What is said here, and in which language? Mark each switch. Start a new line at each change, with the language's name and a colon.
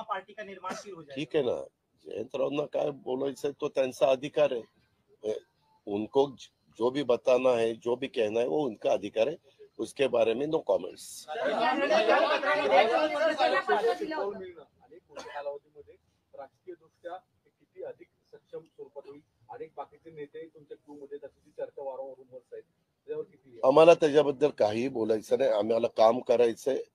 Marathi: ठीक आहे ना, जयंतरावांना काय बोलायचंय तो त्यांचा अधिकार
Hindi: है. उनको जो भी बताना है, जो भी कहना है वो उनका अधिकार है. उसके बारे में
English: No comments.
Marathi: कालावधीमध्ये राजकीय दृष्ट्या किती अधिक सक्षम स्वरूपात होईल. अनेक बाकीचे नेते तुमच्या क्यू मध्ये त्याची चर्चा वारंवार रूमर्स आहेत, त्याच्यावर किती? आम्हाला त्याच्याबद्दल काही बोलायचं नाही. आम्हाला काम करायचंय.